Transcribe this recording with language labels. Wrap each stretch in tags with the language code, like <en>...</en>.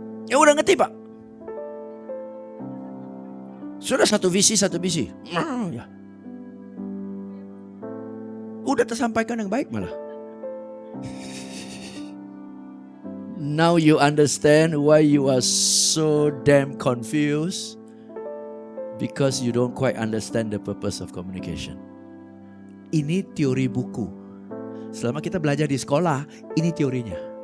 <id>Ya udah, ngerti Pak. Sudah satu visi. Ya. Udah tersampaikan yang baik malah.</id> <en>Now you understand why you are so damn confused. Because you don't quite understand the purpose of communication.</en> <id>Ini teori buku. Selama kita belajar di sekolah, ini teorinya.</id>